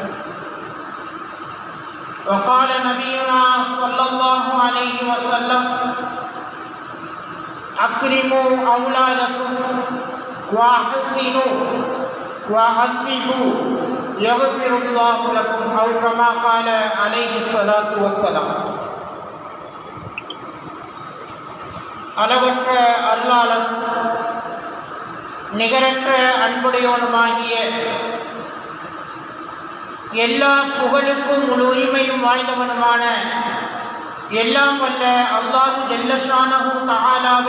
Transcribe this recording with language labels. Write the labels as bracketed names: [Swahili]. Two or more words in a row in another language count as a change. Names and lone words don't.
[Arabic] وقال نبينا صلى الله عليه وسلم: أكرموا أولادكم وأحسنوا وعذبوا يغفر الله لكم، أو كما قال عليه الصلاة والسلام. [Tamil] அளவற்ற அருளாளன் நிகரற்ற அன்புடையோனுமாகிய எல்லா புகழுக்கும் முழு உரிமையும் வாய்ந்தவனுமான எல்லாம் வல்ல [Arabic] الله جل شأنه [Tamil] தஆலாவை